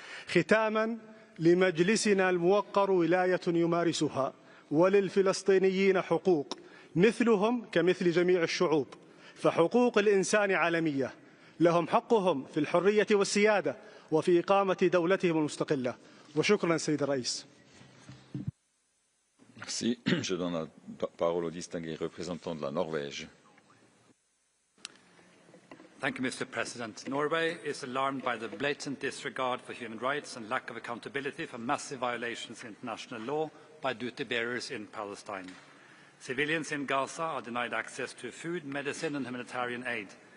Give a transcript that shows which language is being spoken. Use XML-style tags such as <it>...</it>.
<ar>ختاما، لمجلسنا الموقر ولاية يمارسها، وللفلسطينيين حقوق مثلهم كمثل جميع الشعوب، فحقوق الإنسان عالمية، لهم حقهم في الحرية والسيادة وفي إقامة دولتهم المستقلة. وشكرا سيد الرئيس.</ar> <fr>Merci. Je donne la parole au distingué représentant de la Norvège.</fr> <en>Thank you, Mr. President. Norway is alarmed by the blatant disregard for human rights and lack of accountability for massive violations of international law by duty-bearers in Palestine. Civilians in Gaza are denied access to food, medicine and humanitarian aid.</en>